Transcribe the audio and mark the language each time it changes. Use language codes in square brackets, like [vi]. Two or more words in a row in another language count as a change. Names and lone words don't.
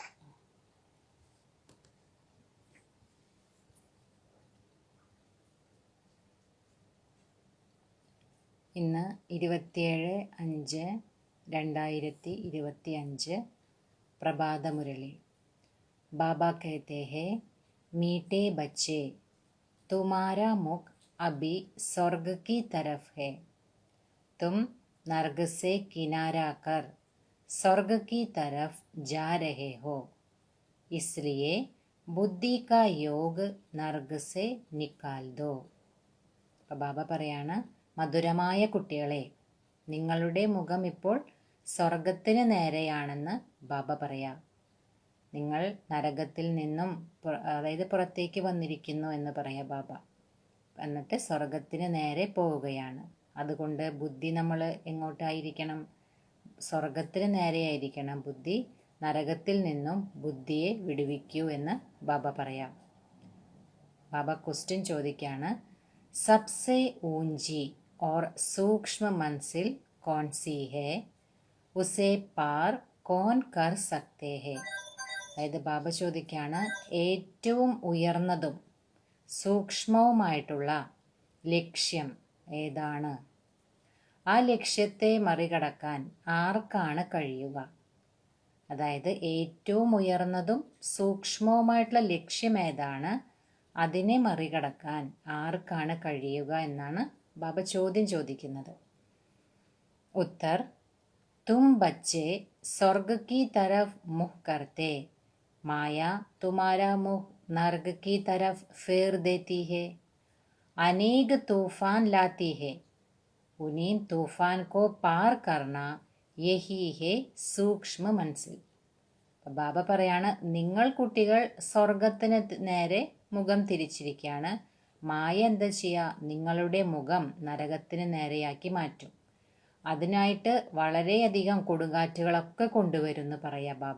[ml] ഇന്ന് 27/5/2025 പ്രഭാതമുരളി. [hi] बाबा कहते हैं, मीठे बच्चे, तुम्हारा मुख अभी स्वर्ग की तरफ है। तुम नर्क से किनारा कर स्वर्ग की तरफ जा रहे हो, इसलिए बुद्धि का योग नर्क से निकाल दो. [ml] അപ്പോൾ ബാബ പറയാണ്, മധുരമായ കുട്ടികളെ, നിങ്ങളുടെ മുഖം ഇപ്പോൾ സ്വർഗത്തിന് നേരെയാണെന്ന് ബാബ പറയാം. നിങ്ങൾ നരകത്തിൽ നിന്നും അതായത് പുറത്തേക്ക് വന്നിരിക്കുന്നു എന്ന് പറയാം ബാബ. എന്നിട്ട് സ്വർഗത്തിന് നേരെ പോവുകയാണ്. അതുകൊണ്ട് ബുദ്ധി നമ്മൾ എങ്ങോട്ടായിരിക്കണം? സ്വർഗത്തിന് നേരെയായിരിക്കണം ബുദ്ധി. നരകത്തിൽ നിന്നും ബുദ്ധിയെ വിടുവിക്കൂ എന്ന് ബാബ പറയാം. ബാബ ക്വസ്റ്റ്യൻ ചോദിക്കുകയാണ്, [hi] सबसे ऊंची और सूक्ष्म मंजिल कौन सी है, उसे पार कौन कर सकते हैं? [ml] അതായത് ബാബ ചോദിക്കുകയാണ്, ഏറ്റവും ഉയർന്നതും സൂക്ഷ്മവുമായിട്ടുള്ള ലക്ഷ്യം ഏതാണ്? ആ ലക്ഷ്യത്തെ മറികടക്കാൻ ആർക്കാണ് കഴിയുക? അതായത് ഏറ്റവും ഉയർന്നതും സൂക്ഷ്മവുമായിട്ടുള്ള ലക്ഷ്യം ഏതാണ്, അതിനെ മറികടക്കാൻ ആർക്കാണ് കഴിയുക എന്നാണ് ബാബ ചോദ്യം ചോദിക്കുന്നത്. [hi] उत्तर: तुम ബच्चे स्वर्ग की तरफ मुख करते, माया तुम्हारा मुख नर्क की तरफ फेर देती है, अनेक तूफान लाती है, उन्हीं तूफान को पार करना यही है सूक्ष्म मनस्सिल. [ml] ബാബ പറയാണ്, നിങ്ങൾ കുട്ടികൾ സ്വർഗത്തിന് നേരെ മുഖം തിരിച്ചിരിക്കുകയാണ്. മായ എന്താ ചെയ്യുക? നിങ്ങളുടെ മുഖം നരകത്തിന് നേരെയാക്കി മാറ്റും. അതിനായിട്ട് വളരെയധികം കൊടുങ്കാറ്റുകളൊക്കെ കൊണ്ടുവരുമെന്ന് പറയാ ബാബ.